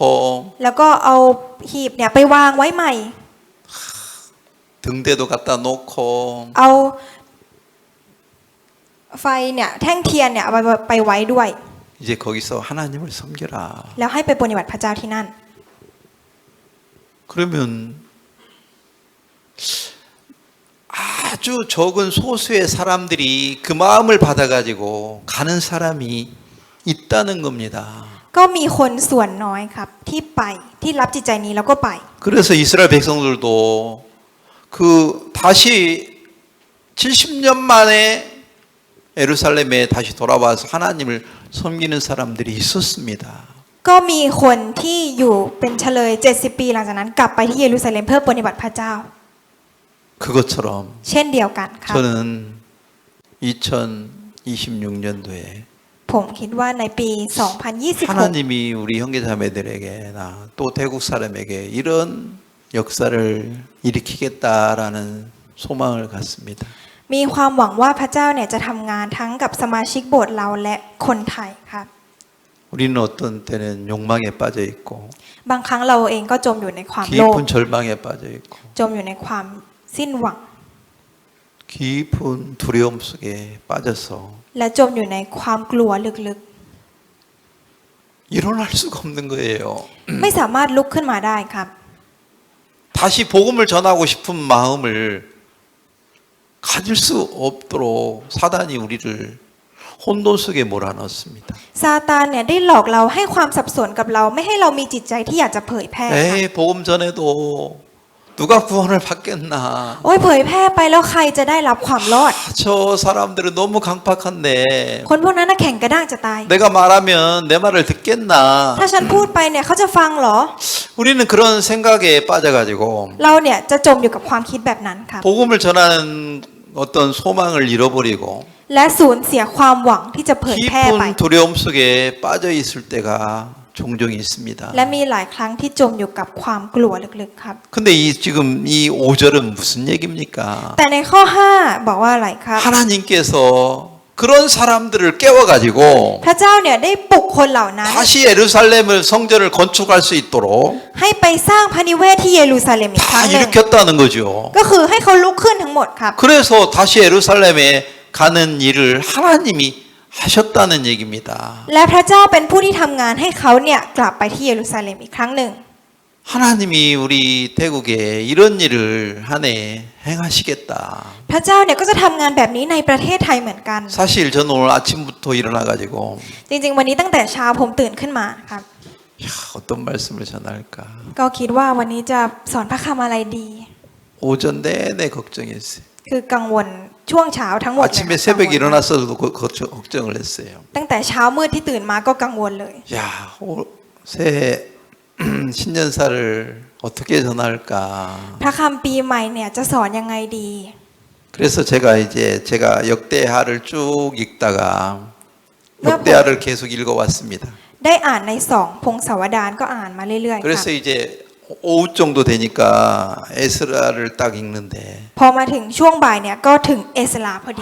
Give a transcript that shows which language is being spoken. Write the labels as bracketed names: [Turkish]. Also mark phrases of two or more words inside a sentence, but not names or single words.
[Thai] แล้วก็เอาหีบเนี่ยไปวางไว้ใหม่ [Korean] 등대도 갖다 놓고 [Thai] เอาไฟเนี่ยแท่งเทียนเนี่ยเอาไปไว้ด้วย [Korean] 이제 거기서 하나님을 섬겨라. [Thai] แล้วให้ไปปฏิบัติพระเจ้าที่นั่น [Korean] 그러면 아주 적은 소수의 사람들이 그 마음을 받아가지고 가는 사람이 있다는 겁니다. [Thai] ก็มีคนส่วนน้อยครับที่ไปที่รับจิตใจนี้แล้วก็ไป [Korean] 그래서 이스라엘 백성들도 그 다시 70년 만에 예루살렘에 다시 돌아와서 하나님을 섬기는 사람들이 있었습니다. [Thai] ก็มีคนที่อยู่เป็นเฉลย70 ปีหลังจากนั้นกลับไปที่เยรูซาเล็มเพื่อปฏิบัติพระเจ้า [Korean] 그것처럼 [Thai] เช่นเดียวกันครับ [Korean] 저는 2026년도에 [Thai] ผมคิดว่าในปี 2026 [Korean] 하나님이 우리 형제자매들에게나 또 태국 사람에게 이런 역사를 일으키겠다라는 소망을 갖습니다. [Thai] มีความหวังว่าพระเจ้าเนี่ยจะทำงานทั้งกับสมาชิกโบสถ์เราและคนไทยครับ [Korean] 우리는 어떤 때는 욕망에 빠져 있고 [Thai] บางครั้งเราเองก็จมอยู่ในความโลภ [Korean] 깊은 절망에 빠져 있고 [Thai] จมอยู่ในความสิ้นหวัง [Korean] 깊은 두려움 속에 빠져서 [Thai] และจมอยู่ในความกลัวลึก [Korean] 일어날 수가 없는 거예요. [Thai] ๆ ไม่สามารถลุกขึ้นมาได้ครับ [Korean] 다시 복음을 전하고 싶은 마음을 가질 수 없도록 사단이 우리를 혼돈 속에 몰아넣습니다. [Thai] ซาตานเนี่ยได้หลอกเราให้ความสับสนกับเราไม่ให้เรามีจิตใจที่อยากจะเผยแพร่ครับ [Korean] 에이 복음 전에도 누가 구원을 받겠나. [Thai] โอ้ยเผยแพร่ไปแล้วใครจะได้รับความรอด [Korean] 저 사람들은 너무 강팍한데 [Thai] คนพวกนั้นน่ะแข็งกระด้างจะตาย [Korean] 내가 말하면 내 말을 듣겠나. [Thai] ถ้าฉันพูดไปเนี่ยเขาจะฟังเหรอ [Korean] 우리는 그런 생각에 빠져가지고 [Thai] เราเนี่ยจะจมอยู่กับความคิดแบบนั้นครับ [Korean] 복음을 전하는 어떤 소망을 잃어버리고 [Thai] และสูญเสียความหวังที่จะเผยแพร่ไป [Korean] 깊은 두려움 속에 빠져 있을 때가 종종 있습니다. [Thai] และมีหลายครั้งที่จมอยู่กับความกลัวลึกๆครับ [Korean] 근데 지금 이 5절은 무슨 얘기입니까? [Thai] แต่ในข้อ 5 บอกว่าอะไรครับ [Korean] 하나님께서 그런 사람들을 깨워가지고 [Thai] พระเจ้าเนี่ยได้ปลุกคนเหล่านั้น [Korean] 다시 예루살렘을 성전을 건축할 수 있도록 [Thai] ให้ไปสร้างพระนิเวศที่เยรูซาเล็มอีกครั้ [Korean] 다 [Thai] งหนึ่ง [Korean] 일으켰다는 거죠. [Thai] ก็คือให้เขาลุกขึ้นทั้งหมดครับ [Korean] 그래서 다시 예루살렘에 가는 일을 하나님이 하셨다는 얘기입니다. [Thai] และพระเจ้าเป็นผู้ที่ทำงานให้เขาเนี่ยกลับไปที่เยรูซาเล็มอีกครั้งหนึ่ง [Korean] 하나님이 우리 태국에 이런 일을 한 해 행하시겠다. [Thai] พระเจ้าเนี่ยก็จะทำงานแบบนี้ในประเทศไทยเหมือนกัน [Korean] 사실 저는 오늘 아침부터 일어나가지고 [Thai] จริงๆวันนี้ตั้งแต่เช้าผมตื่นขึ้นมาครับ [Korean] 야, 어떤 말씀을 전할까. [Thai] ก็คิดว่าวันนี้จะสอนพระคำอะไรดี [Korean] 오전 내내 걱정했어요. [Thai] คือกังวลช่วงเช้าทั้งหมดเลย [Korean] 아침에 [Thai] ค่ะ [Korean] 새벽에 [Thai] กังวลมาก [Korean] 일어났어도 걱정을 했어요. [Thai] ตั้งแต่เช้ามืดที่ตื่นมาก็กังวลเลย [Korean] 야, 새해 신년사를 어떻게 전할까. [Thai] พระคำปีใหม่เนี่ยจะสอนยังไงดี [Korean] 그래서 제가 역대하를 쭉 읽다가 역대하를 계속 읽어왔습니다. [Thai] ได้อ่านในสองพงศาวดารก็อ่านมาเรื่อยๆ [Korean] 그래서 [Thai] ค่ะ [Korean] 이제 오후 정도 되니까 에스라를 딱 읽는데 [Thai] พอมาถึงช่วงบ่ายเนี่ยก็ถึงเอสราพอดี